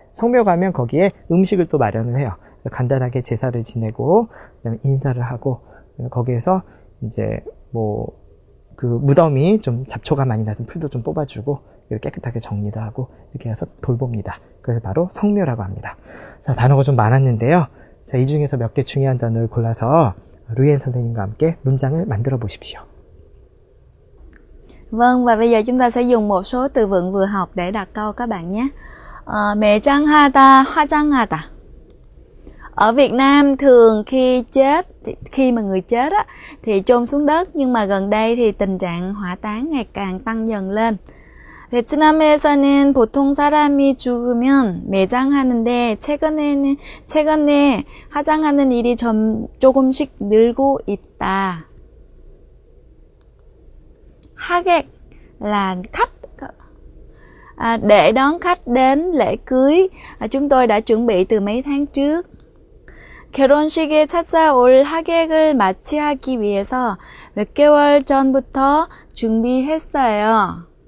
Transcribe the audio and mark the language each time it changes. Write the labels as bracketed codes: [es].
[ko] 성묘 가면 거기에 음식을 또 마련을 해요. 간단하게 제사를 지내고 그다음에 인사를 하고 거기에서 이제 그 무덤이 좀 잡초가 많이 나서 풀도 좀 뽑아주고 깨끗하게 정리도 하고 이렇게 해서 돌봅니다. 그래서 바로 성묘라고 합니다. 자, 단어가 좀 많았는데요. 자, 이 중에서 몇 개 중요한 단어를 골라서 루이엔 선생님과 함께 문장을 만들어 보십시오. [vi] Vâng, và bây giờ chúng ta sẽ dùng một số từ vựng vừa học để đặt câu các bạn nhé. [ko] 매장하다, 화장하다. [vi] Ở Việt Nam thường khi mà người chết á, thì chôn xuống đất, nhưng mà gần đây thì tình trạng hỏa táng ngày càng tăng dần lên. [ko] 베트남에서는 보통 사람이 죽으면 매장하는데 최근에 화장하는 일이 조금씩 늘고 있다. [vi] 하객 là khách, để đón khách đến lễ cưới. Chúng tôi đã chuẩn bị từ mấy tháng trước. [ko] 결혼식에 찾아올 하객을 맞이하기 위해서 몇 개월 전부터 준비했어요.